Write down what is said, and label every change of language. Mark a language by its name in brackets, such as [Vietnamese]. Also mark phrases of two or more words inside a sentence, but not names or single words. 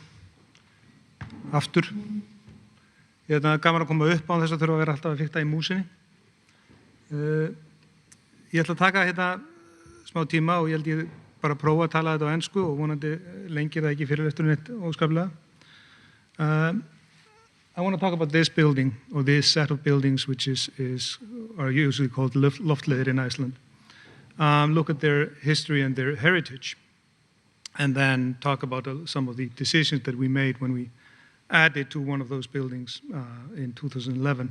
[Icelandic] Aftur. Ég gaman að koma upp án þess að þurfa að vera alltaf að fikta í músinni. Ég ætla að taka hérna smá tíma og ég held ég bara að prófa að tala þetta á ensku og vonandi lengir það ekki fyrirlesturinn mitt óskaplega. [English] I want to talk about this building or this set of buildings which are usually called Loftleiðir in Iceland. Look at their history and their heritage. And then talk about some of the decisions that we made when we added to one of those buildings in 2011.